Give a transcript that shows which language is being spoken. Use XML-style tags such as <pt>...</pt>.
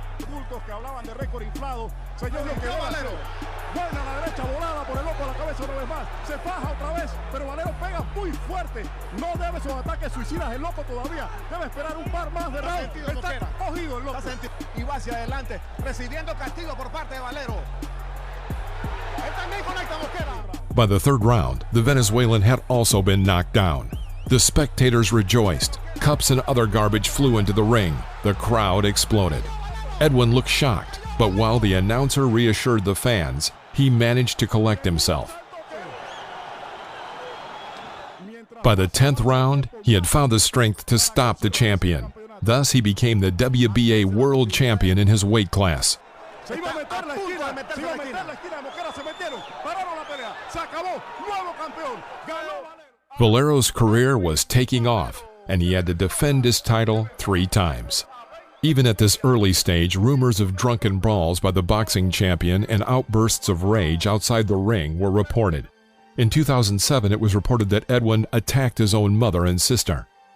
<es>Bultos que hablaban de récord inflado, señor Valero. Buena la derecha volada por el loco a la cabeza una vez más. Se faja otra vez, pero Valero pega muy fuerte. No debe sus ataques suicidas el loco todavía. Debe esperar un par más de rounds. Está cogido el loco. Y va hacia adelante, recibiendo castigo por parte de Valero. Él también conecta a Mosquera.</es> <en>By the third round, the Venezuelan had also been knocked down. The spectators rejoiced. Cups and other garbage flew into the ring. The crowd exploded. Edwin looked shocked, but while the announcer reassured the fans, he managed to collect himself. By the 10th round, he had found the strength to stop the champion. Thus, he became the WBA world champion in his weight class.</en> <es>Se iba a meter la esquina, se iba a meter la esquina, Mosquera se metieron, pararon la pelea, se acabó, nuevo campeón, ganó Valero.</es> <en>Valero's career was taking off, and he had to defend his title 3 times. Even at this early stage, rumors of drunken brawls by the boxing champion and outbursts of rage outside the ring were reported. In 2007, it was reported that Edwin attacked his own mother and sister.</en>